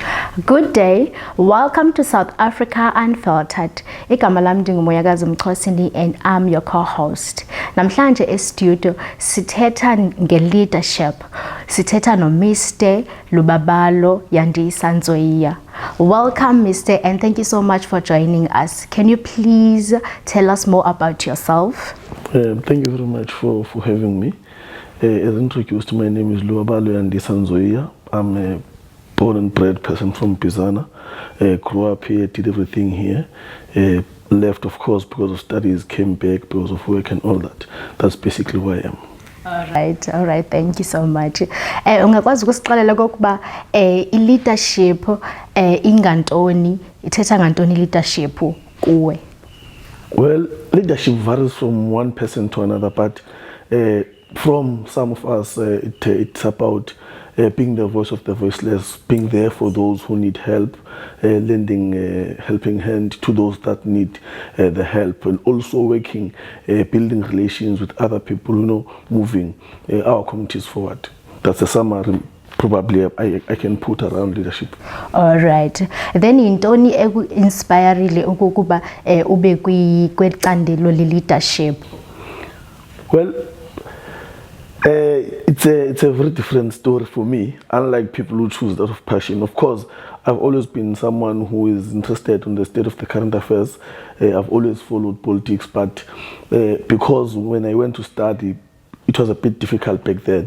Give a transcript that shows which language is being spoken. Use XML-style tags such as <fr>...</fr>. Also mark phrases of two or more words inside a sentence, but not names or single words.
<en>Good day, welcome to South Africa Unfiltered.</en> <xh>Igama lami ndinguMoyakazi Mxhosini</xh> <en>and I'm your co-host.</en> <xh>Namhlanje e-studio sithetha nge-leadership. Sithetha no Mr. Lubabalo Yandisa Ndzoyiya.</xh> <en>Welcome Mr. and thank you so much for joining us. Can you please tell us more about yourself? Thank you very much for having me. As introduced, my name is Lubabalo Yandisa Ndzoyiya. I'm a born and bred person from Bizana. Grew up here, did everything here. Left, of course, because of studies, came back because of work and all that. That's basically who I am. All right, thank you so much.</en> <xh>Ungakwazi ukusixolela kokuba i-leadership ingantoni, ithetha ngantoni leadership kuwe?</xh> <en>Well, leadership varies from one person to another, but from some of us, it's about being the voice of the voiceless, being there for those who need help, lending a helping hand to those that need the help, and also working, building relations with other people, moving our communities forward. That's a summary probably I can put around leadership. All right. Then</en> <xh>intoni inspireile ukuba ube kwicandelo leadership?</xh> <en>Well, it's a very different story for me, unlike people who choose that of passion. Of course, I've always been someone who is interested in the state of the current affairs. I've always followed politics, but because when I went to study, it was a bit difficult back then.</en>